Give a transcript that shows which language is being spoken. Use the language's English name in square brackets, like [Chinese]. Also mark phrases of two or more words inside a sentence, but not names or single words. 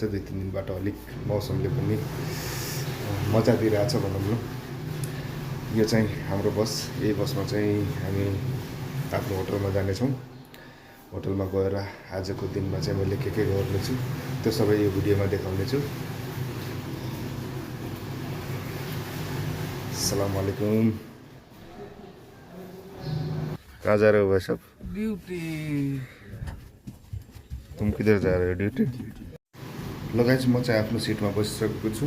[Nepali] 2-3 दिनबाट अलिक मौसमले पनि मजा दिइरहेछ भनौँ न। यो चाहिँ हाम्रो बस, यही बसमा चाहिँ हामी आफ्नो होटलमा जानेछौँ। होटलमा गएर आजको दिनमा चाहिँ मैले के गर्नेछु त्यो सबै यो भिडियोमा देखाउनेछु। [Arabic] السلام عليكم. [Hindi] कहाँ जा रहे हो भाई साहब? ड्यूटी। तुम किधर जा रहे हो? ड्यूटी। [Nepali] ल गाइस, म चाहिँ आफ्नो सिटमा बसिसकेको छु।